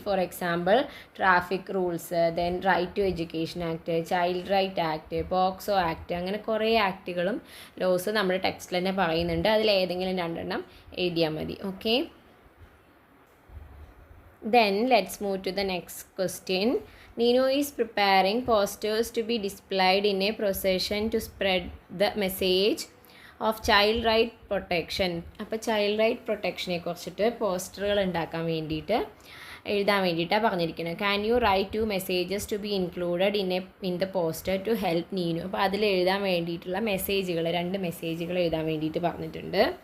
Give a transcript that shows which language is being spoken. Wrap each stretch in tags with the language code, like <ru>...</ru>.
<ml>For example traffic rules, then right to education act, child right act, POCSO act, അങ്ങനെ കുറേ ആക്റ്റുകളും loss നമ്മുടെ ടെക്സ്റ്റിൽ തന്നെ പറയുന്നുണ്ട്. അതിലേതെങ്കിലും 2 എഴുതിയാൽ മതി. Okay,</ml> <en>Then let's move to the next question. Nino is preparing posters to be displayed in a procession to spread the message of child right protection.</en> <ml>അപ്പോൾ child right പ്രൊട്ടക്ഷനെ കുറിച്ചിട്ട് പോസ്റ്ററുകൾ ഉണ്ടാക്കാൻ വേണ്ടിയിട്ട് എഴുതാൻ വേണ്ടിയിട്ടാണ് പറഞ്ഞിരിക്കുന്നത്.</ml> <en>Can you write 2 messages to be included in the poster to help Nino.</en> <ml>അപ്പോൾ അതിൽ എഴുതാൻ വേണ്ടിയിട്ടുള്ള മെസ്സേജുകൾ, 2 മെസ്സേജുകൾ എഴുതാൻ വേണ്ടിയിട്ട് പറഞ്ഞിട്ടുണ്ട്.</ml>